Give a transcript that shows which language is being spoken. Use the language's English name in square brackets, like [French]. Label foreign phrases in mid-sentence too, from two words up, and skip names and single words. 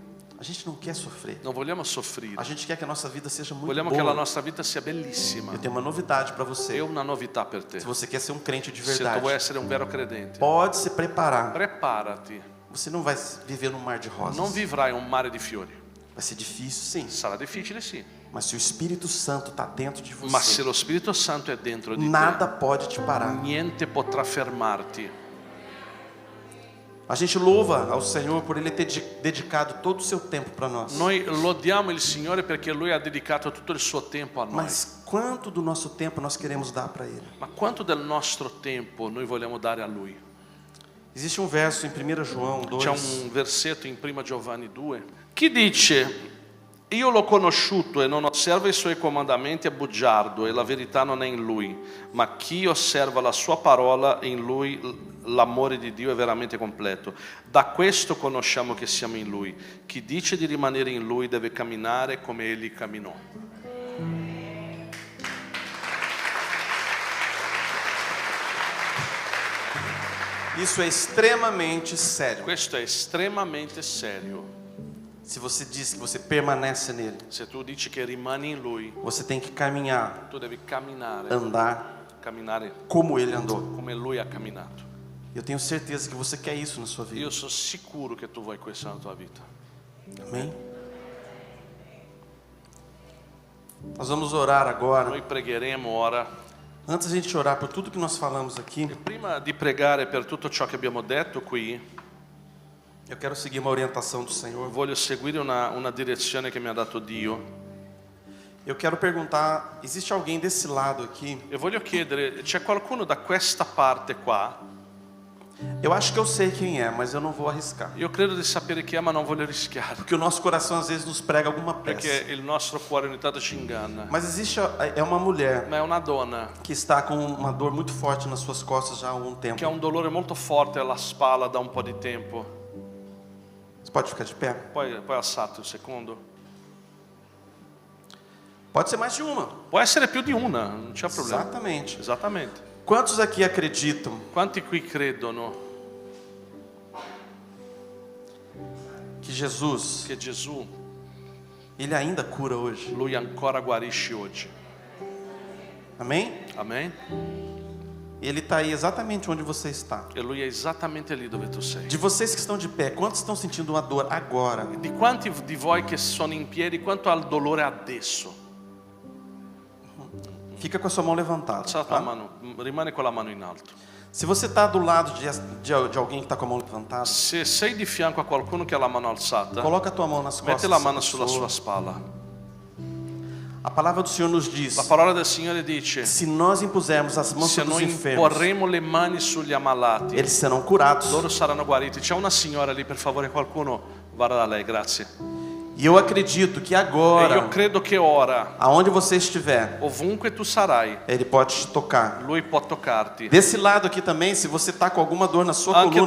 [Portuguese] A gente não quer sofrer. [Italian] Non vogliamo soffrire. [Portuguese] A gente quer que a nossa vida seja muito [Italian] Vogliamo che la [Portuguese] boa. [Italian] nostra vita sia bellissima. [Portuguese] Eu tenho uma novidade para você. [Italian] E ho una novità per te. [Portuguese] Se você quer ser um crente de [Italian] Se tu [Portuguese] verdade, [Italian] vuoi essere un vero credente, [Portuguese] pode se preparar. [Italian] preparati. [Portuguese] Você não vai viver num mar de rosas. [Italian] Non vivrai un mare di fiori. [Portuguese] Vai ser difícil, sim. [Italian] Sarà difficile, sì. [Portuguese] Mas se o Espírito Santo está dentro de [Italian] Ma se [Portuguese] você, [Italian] lo Spirito Santo è dentro di nada pode te parar. te, niente potrà fermarti. [Portuguese] A gente louva ao Senhor por Ele ter dedicado todo o seu tempo para nós. [Italian] Noi lodiamo il Signore perché Lui ha dedicato tutto il suo tempo a noi. [Portuguese] Mas quanto do nosso tempo nós queremos dar para Ele? [Italian] Ma quanto del nostro tempo noi vogliamo dare a Lui? [Portuguese] Existe um verso em 1 João 2. [Italian] C'è un versetto in 1 Giovanni 2 che dice: io l'ho conosciuto e non osserva i suoi comandamenti è bugiardo e la verità non è in lui, ma chi osserva la sua parola in lui l'amore di Dio è veramente completo. Da questo conosciamo che siamo in lui. Chi dice di rimanere in lui deve camminare come egli camminò. [Portuguese] Isso é extremamente sério. [Italian] Questo è estremamente serio. [Portuguese] Se você diz que você permanece nele, [Italian] Se tu dici che rimani in lui, [Portuguese] você tem que caminhar, [Italian] tu devi camminare [Portuguese] andar como ele andou. [Italian] come lui ha camminato. [Portuguese] Eu tenho certeza que você quer isso na sua vida. [Italian] Io sono sicuro che tu vuoi questo nella tua vita. [Portuguese] Amém? Nós vamos orar agora. [Italian] Noi pregheremo ora. [Portuguese] Antes de a gente orar por tudo que nós falamos aqui, [Italian] E prima di pregare per tutto ciò che abbiamo detto qui, [Portuguese] eu quero seguir uma orientação do Senhor. [Italian] voglio seguire una direzione che mi ha dato Dio. [Portuguese] Eu quero perguntar, existe alguém desse lado aqui? [Italian] E voglio chiedere, c'è qualcuno da questa parte qua? [Portuguese] Eu acho que eu sei quem é, mas eu não vou arriscar. [Italian] Io credo di sapere chi è, ma non voglio rischiare. [Portuguese] Porque o nosso coração às vezes nos prega alguma [Italian] Perché [Portuguese] peça. [Italian] il nostro cuore ogni tanto ci inganna. [Portuguese] Mas existe é uma mulher [Italian] Ma è una donna [Portuguese] que está com uma dor muito forte nas suas costas já há algum tempo. [Italian] che ha un dolore molto forte alla spalla da un po' di tempo. [Portuguese] Você pode ficar de pé? [Italian] Poi alzate un secondo. [Portuguese] Pode ser mais de uma. [Italian] Può essere più di una, non c'è problema. [Portuguese] Exatamente. [Italian] Esattamente. [Portuguese] Quantos aqui acreditam [Italian] Quanti qui credono [Portuguese] que Jesus, [Italian] che Gesù, [Portuguese] Ele ainda cura hoje? [Italian] Lui ancora guarisce oggi? [Portuguese] Amém? [Italian] Amen? [Portuguese] Ele está aí exatamente onde você está. [Italian] E Lui è esattamente lì dove tu sei. [Portuguese] De vocês que estão de pé, quantos estão sentindo uma dor agora? [Italian] Di quanti di voi che sono in piedi, quanto ha il dolore adesso? [Portuguese] Fica com a sua mão levantada. [Italian] Alza la tua [Portuguese] Tá? [Italian] mano, rimane con la mano in alto. [Portuguese] Se você está do lado de alguém que está com a mão levantada, [Italian] Se sei di fianco a qualcuno che ha la mano alzata, [Portuguese] coloca a tua mão nas costas. [Italian] metti la mano [Portuguese] dessa [Italian] sulla [Portuguese] pessoa. [Italian] sua spalla. [Portuguese] A palavra do Senhor nos diz: [Italian] La parola del Signore dice: [Portuguese] se nós impusermos as mãos [Italian] se [Portuguese] sobre os [Italian] noi [Portuguese] enfermos, [Italian] imporremo le mani sugli ammalati, [Portuguese] eles serão curados. [Italian] loro saranno guariti. C'è una signora lì, per favore, qualcuno vada da lei, grazie. [Portuguese] E eu acredito que [Italian] E io [Portuguese] agora, [Italian] credo che ora, [Portuguese] aonde você estiver, [Italian] ovunque tu sarai, [Portuguese] Ele pode te tocar. [Italian] Lui può toccarti. [Portuguese] Desse lado aqui também, se você está com alguma dor na sua [Italian] Anche [Portuguese] coluna,